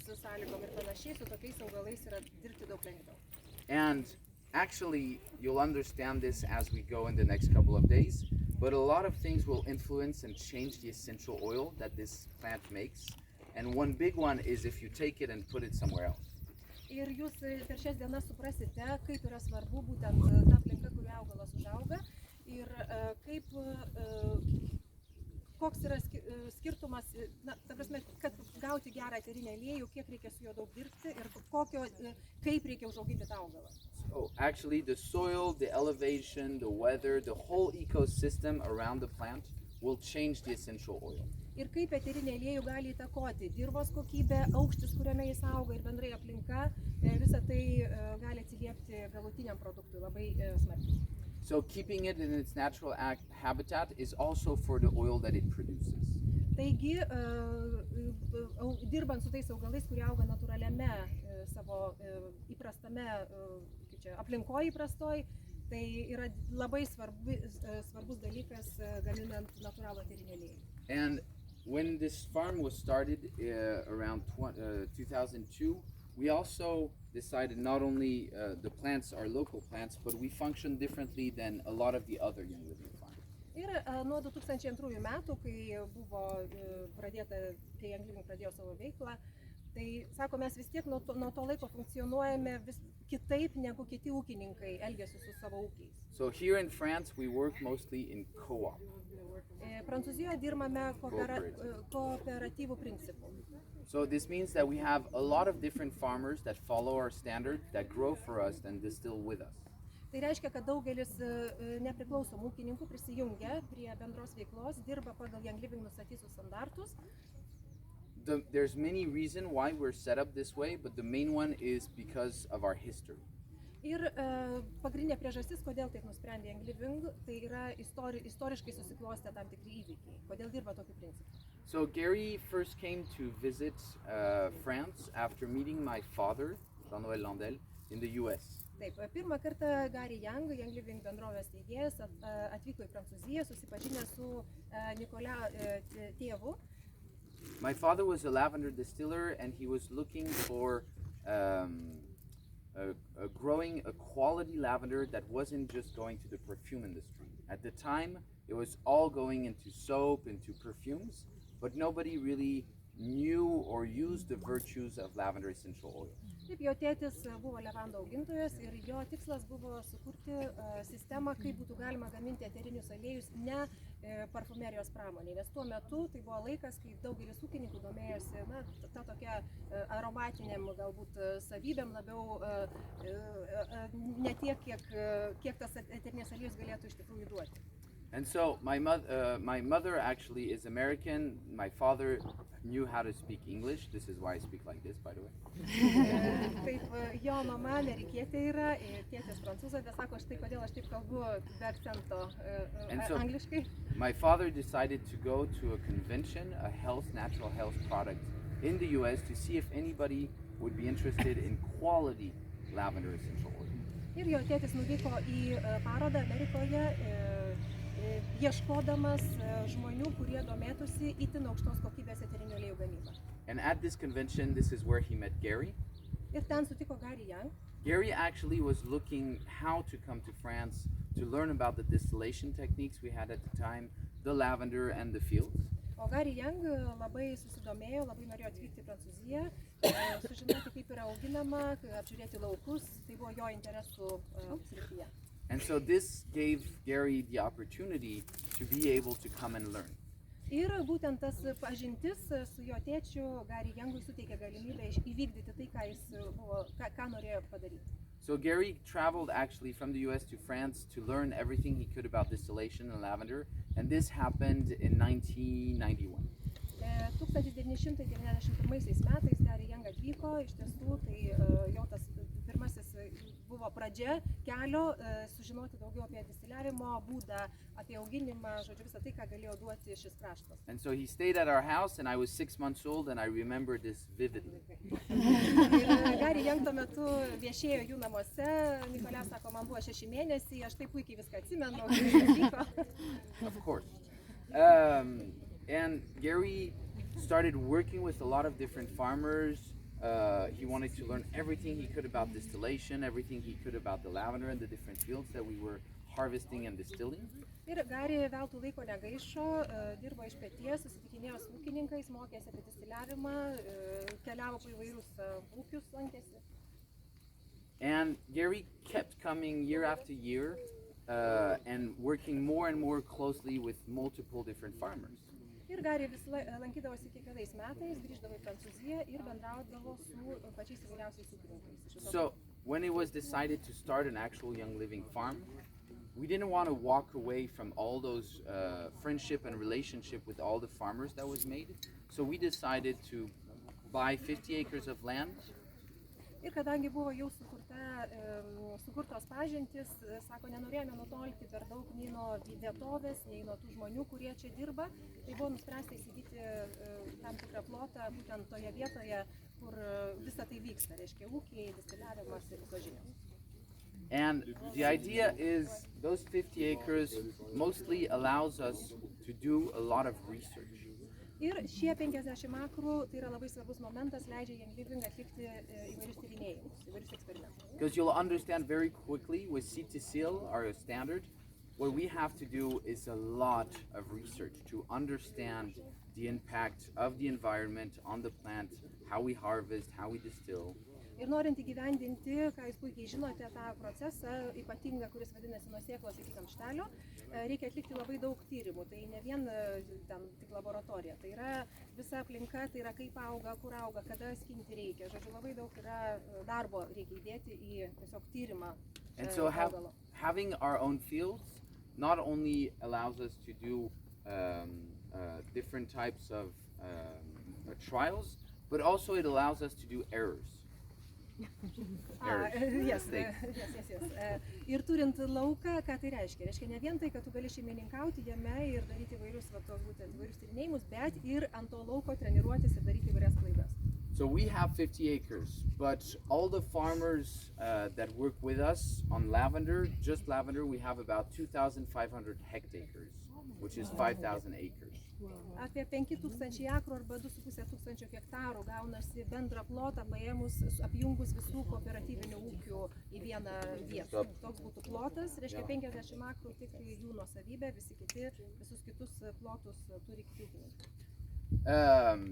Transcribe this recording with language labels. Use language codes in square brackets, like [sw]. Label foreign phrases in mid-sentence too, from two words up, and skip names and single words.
[lt] sąlygom ir panašiai, su tokiais augalais yra dirbti daug lengviau. [en] And actually, you'll understand this as we go in the next couple of days, but a lot of things will influence and change the essential oil that this plant makes. And one big one is if you take it and put it somewhere else. [lt] Ir jūs per šias dienas suprasite, kaip yra svarbu būtent ta aplinka, kurioje augalas užauga ir kaip, koks yra skirtumas, na, ta prasme, kad gauti gerą eterinį aliejų, kiek reikia su juo daug dirbti ir kaip reikia užauginti tą augalą. [en] So actually the soil, the elevation, the weather, the whole ecosystem around the plant will change the essential oil. [lt] Ir kaip eterinį aliejų gali įtakoti dirvos kokybė, aukštis, kuriame jis auga ir bendrai aplinka, visa tai gali atsiliepti galutiniam produktui labai smarkiai. [en] So keeping it in its natural habitat is also for the oil that it produces. [lt] Taigi, dirbant su tais augalais, kurie auga natūraliame savo įprastame aplinkoje įprastoj, tai yra labai svarbus dalykas gaminant natūralų eterinį aliejų. [en] And when this farm was started around 2002, we also decided not only the plants are local plants, but we function differently than a lot of the other young living farms. [lt] Ir nuo 2002 metų, kai buvo pradėta, kai Young Living pradėjo savo veiklą, tai, sako, mes vis tiek nuo to laiko funkcionuojame vis kitaip negu kiti ūkininkai elgiasi su savo ūkiais. [en] So here in France, we work mostly in co-op. [lt] Prancūzijoje dirbame kooperatyvų principų. [en] So this means that we have a lot of different farmers that follow our standard, that grow for us and distill with us. [lt] Tai reiškia, kad daugelis nepriklausomų ūkininkų prisijungia prie bendros veiklos, dirba pagal Young Living nustatytus standartus. [en] There's many reasons why we're set up this way, but the main one is because of our history. [lt] Ir pagrindinė priežastis, kodėl taip nusprendė Young Living, tai yra istoriškai susiklostę tam tikri įvykiai, kodėl dirba tokiu principu. [en] So Gary first came to visit France after meeting my father, Jean-Noël Landel, in the US. [lt] Taip, pirmą kartą Gary Young Living bendrovės steigėjas, atvyko į Prancūziją, susipažinęs su Nicolas tėvu. [en] My father was a lavender distiller and he was looking for growing a quality lavender that wasn't just going to the perfume industry. At the time, it was all going into soap, into perfumes, but nobody really knew or used the virtues of lavender essential oil. [lt] Taip, jo tėtis buvo levandų augintojas ir jo tikslas buvo sukurti sistemą, kaip būtų galima gaminti eterinius aliejus ne parfumerijos pramonėje, nes tuo metu tai buvo laikas, kai daugelis ūkininkų domėjosi ta tokia aromatiniam galbūt savybėm labiau, ne tiek, kiek tas eterinės aliejus galėtų iš tikrųjų duoti. [en] And so my mother actually is American. My father knew how to speak English. This is why I speak like this, by the way. [lt] Taip, jo mama amerikietė yra ir tėtis prancūzas, bet sako, štai kodėl aš taip kalbu be akcento angliškai. [en] My father decided to go to a convention, a natural health product in the US to see if anybody would be interested in quality lavender essential oil. [lt] Ir jo tėtis nuvyko į parodą Amerikoje, ieškodamas žmonių, kurie domėtųsi itin aukštos kokybės eterinių aliejų gamybą. [en] And at this convention, this is where he met Gary. [lt] Ir ten sutiko Gary Young. [en] Gary actually was looking how to come to France to learn about the distillation techniques we had at the time, the lavender and the fields. [lt] O Gary Young labai susidomėjo, labai norėjo atvykti į Prancūziją, sužinoti, kaip yra auginama, apžiūrėti laukus, tai buvo jo interesų srityje. [en] And so this gave Gary the opportunity to be able to come and learn. [lt] Ir būtent tas pažintis su jo tėčiu Gary Youngui suteikė galimybę įvykdyti tai, ką norėjo padaryti. [en] So Gary traveled actually from the US to France to learn everything he could about distillation and lavender, and this happened in 1991. [lt] 1991 metais Gary Young atvyko, iš tiesų tai jo tas pirmasis buvo pradžia kelio sužinoti daugiau apie distiliavimo būdą, apie auginimą, žodžiu, visą tai, ką galėjo duoti šis kraštas. [en] And so he stayed at our house and I was 6 months old and I remember this vividly. [lt] Ir Gary Young tuo metu viešėjo jų namuose, Nicolas sako, man buvo 6 mėnesiai, aš taip puikiai viską atsimenu, kaip vyko. [en] Of course. And Gary started working with a lot of different farmers, He wanted to learn everything he could about distillation, everything he could about the lavender and the different fields that we were harvesting and distilling. [lt] Ir Gari veltui laiko negaišo, dirbo iš peties, susitikinėjo su ūkininkais, mokėsi apie distiliavimą, keliavo po įvairius ūkius, lankėsi. [en] And Gary kept coming year after year and working more and more closely with multiple different farmers. [lt] Ir Gari vis lankydavosi kiekvienais metais, grįždavo į Prancūziją ir bendraudavo su pačiais įvairiausiais ūkininkais. [en] So when it was decided to start an actual Young Living farm, we didn't want to walk away from all those friendship and relationship with all the farmers that was made. So we decided to buy 50 acres of land. [lt] Ir kadangi buvo jau sukurtos pažintys, sako, nenorėjome nutolti per daug nei nuo vietovės, nei nuo tų žmonių, kurie čia dirba, tai buvo nuspręsta įsigyti tam tikrą plotą būtent toje vietoje, kur visa tai vyksta, reiškia ūkiai, distiliavimas ir visos žinios. [en] And the idea is those 50 acres mostly allows us to do a lot of research. [lt] Ir šie 50 akrų, tai yra labai svarbus momentas, leidžia Young Living atlikti įvairius tyrinėjimus, įvairius eksperimentus. [en] Because you'll understand very quickly with seed to seal, our standard, what we have to do is a lot of research to understand the impact of the environment on the plant, how we harvest, how we distill. [lt] Ir norint įgyvendinti, ką jūs puikiai žinote, tą procesą, ypatingą, kuris vadinasi nuo sėklos iki kamštelio, reikia atlikti labai daug tyrimų. Tai ne vien ten tik laboratorija, tai yra visa aplinka, tai yra kaip auga, kur auga, kada skinti reikia. Žodžiu, labai daug yra darbo reikia įdėti į tiesiog tyrimą. [en] And so having our own fields not only allows us to do different types of trials, but also it allows us to do errors. Yes. [lt] Ir turint lauką, ką tai reiškia? Reiškia ne vien tai, kad tu gali šeimininkauti jame ir daryti įvairius tyrinėjimus, bet ir ant to lauko treniruotis ir daryti įvairias klaidas. [en] So we have 50 acres, but all the farmers that work with us on lavender, just lavender, we have about 2,500 hectares, which is 5,000 acres. [lt] Apie 5,000 akrų arba 2,5 hektarų gaunasi bendrą plotą paėmus, apjungus visų kooperatyvinių ūkių į vieną vietą. Toks būtų plotas, reiškia 50 akrų tik jų nuosavybė, visus kitus plotus turi kiti ūkininkai.